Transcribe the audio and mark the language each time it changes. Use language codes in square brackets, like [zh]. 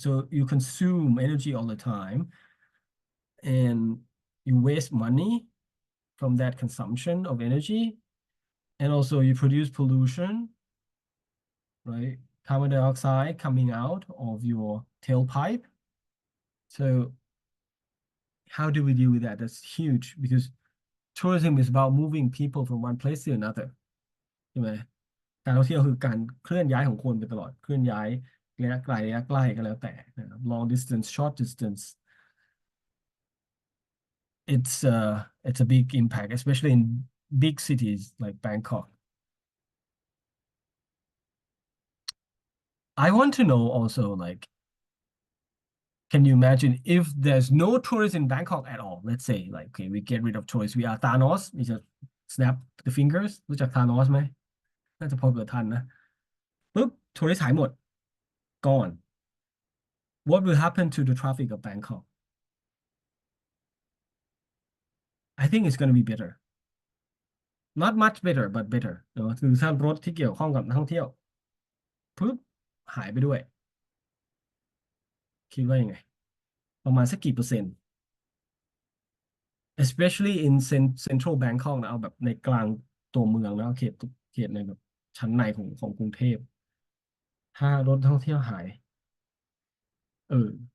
[en] So you consume energy all the time and you waste money from that consumption of energy, and also you produce pollution, right? Carbon dioxide coming out of your tailpipe. So how do we deal with that? That's huge because tourism is about moving people from one place to another [th] ใช่ไหมการท่องเที่ยวคือการเคลื่อนย้ายของคนไปตลอดเคลื่อนย้ายระยะไกลระยะใกล้ก็แล้วแต่นะครับ [en] long distance short distance it's a big impact especially in big cities like Bangkok. I want to know also like can you imagine if there's no tourists in Bangkok at all? Let's say like okay we get rid of tourists we are Thanos we just snap the fingers [th] รู้จัก Thanos ไหมน่าจะพอเกิดทันนะปุ๊บทัวริสต์หายหมด [en] gone what will happen to the traffic of Bangkok? I think it's going to be better not much better but better [th] เนอะคือถ้ารถที่เกี่ยวข้องกับนักท่องเที่ยวปุ๊บหายไปด้วยคิดว่ายังไงประมาณสักกี่เปอร์เซ็นต์ [en] especially in central Bangkok [th] นะเอาแบบในกลางตัวเมืองนะเขตในแบบชั้นในของกรุงเทพถ้ารถท่องเที่ยวหายเออ